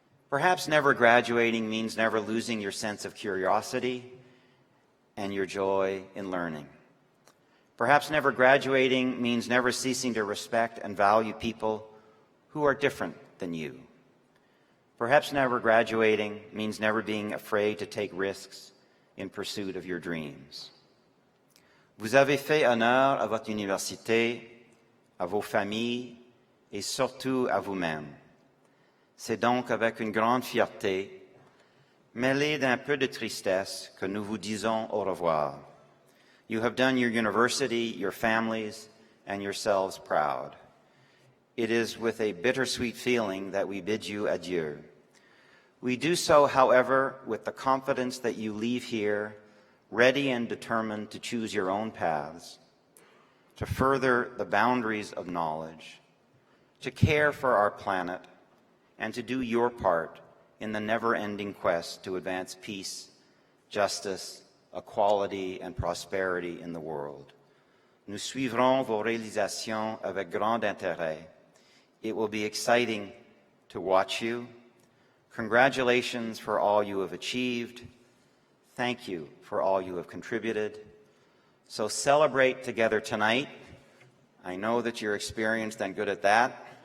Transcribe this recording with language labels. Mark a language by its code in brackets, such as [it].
[en] Perhaps never graduating means never losing your sense of curiosity and your joy in learning. Perhaps never graduating means never ceasing to respect and value people who are different than you. Perhaps never graduating means never being afraid to take risks in pursuit of your dreams. [fr] Vous avez fait honneur à votre université, à vos familles et surtout à vous-même. C'est donc avec une grande fierté, mêlée d'un peu de tristesse, que nous vous disons au revoir. [en] You have done your university, your families, and yourselves proud. It is with a bittersweet feeling that we bid you adieu. We do so, however, with the confidence that you leave here ready and determined to choose your own paths, to further the boundaries of knowledge, to care for our planet, and to do your part in the never-ending quest to advance peace, justice, equality, and prosperity in the world. [fr] Nous suivrons vos réalisations avec grand intérêt. [en] It will be exciting to watch you. Congratulations for all you have achieved. Thank you for all you have contributed. So celebrate together tonight. I know that you're experienced and good at that.